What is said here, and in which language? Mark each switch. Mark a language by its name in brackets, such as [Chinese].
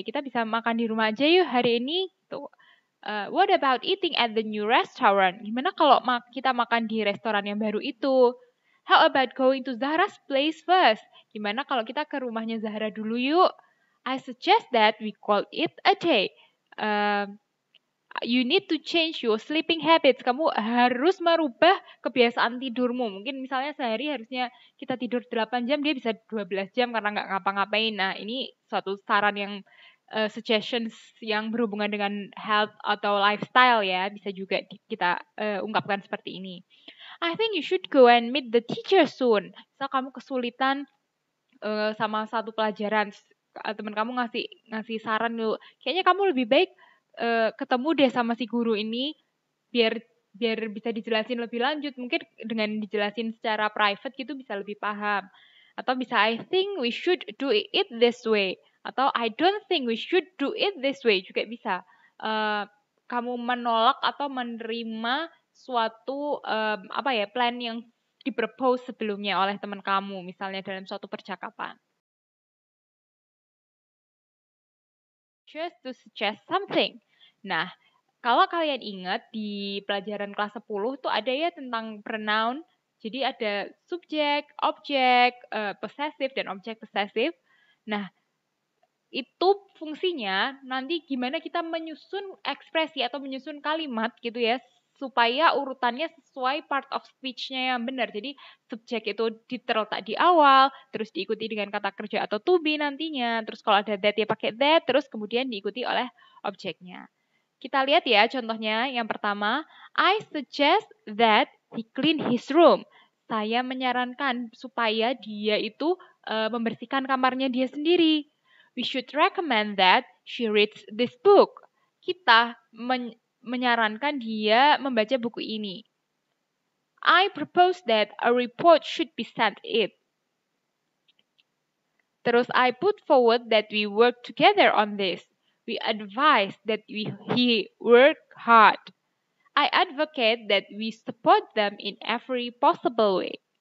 [Indonesian] Kita bisa makan di rumah aja yuk hari ini. Tuh. [English] What about eating at the new restaurant? [Indonesian] Gimana kalau kita makan di restoran yang baru itu? [English] How about going to Zahra's place first? [Indonesian] Gimana kalau kita ke rumahnya Zahra dulu yuk? [English] I suggest that we call it a day. You need to change your sleeping habits. [Indonesian] Kamu harus merubah kebiasaan tidurmu. Mungkin misalnya sehari harusnya kita tidur 8 jam, dia bisa 12 jam karena nggak ngapa-ngapain. Nah, ini suatu saran yang suggestions yang berhubungan dengan health atau lifestyle ya. Bisa juga kita ungkapkan seperti ini. [English] I think you should go and meet the teacher soon. [Indonesian] Misal kamu kesulitan sama satu pelajaran, teman kamu ngasih saran dulu. Kayaknya kamu lebih baik ketemu deh sama si guru ini biar bisa dijelasin lebih lanjut. Mungkin dengan dijelasin secara private gitu bisa lebih paham. Atau bisa [English] I think we should do it this way. Atau I don't think we should do it this way [Indonesian] juga bisa. Kamu menolak atau menerima suatu plan yang dipropose sebelumnya oleh teman kamu, misalnya dalam suatu percakapan. [English] Just to suggest something. [Indonesian] Nah, kalau kalian ingat di pelajaran kelas 10 tuh ada ya tentang pronoun. Jadi ada subjek, objek, possessive dan objek possessive. Nah, itu fungsinya nanti gimana kita menyusun ekspresi atau menyusun kalimat gitu ya supaya urutannya sesuai part of speech-nya yang benar. Jadi subjek itu terletak di awal, terus diikuti dengan kata kerja atau to be nantinya. Terus kalau ada that ya pakai that, terus kemudian diikuti oleh objeknya. Kita lihat ya contohnya. Yang pertama, [English] I suggest that he clean his room. [Indonesian] Saya menyarankan supaya dia itu membersihkan kamarnya dia sendiri. [English] We should recommend that she reads this book. [Indonesian] Kita menyarankan dia membaca buku ini. [English] I propose that a report should be sent it. Terus I put forward that we work together on this. We advise that he work hard. I advocate that we support them in every possible way.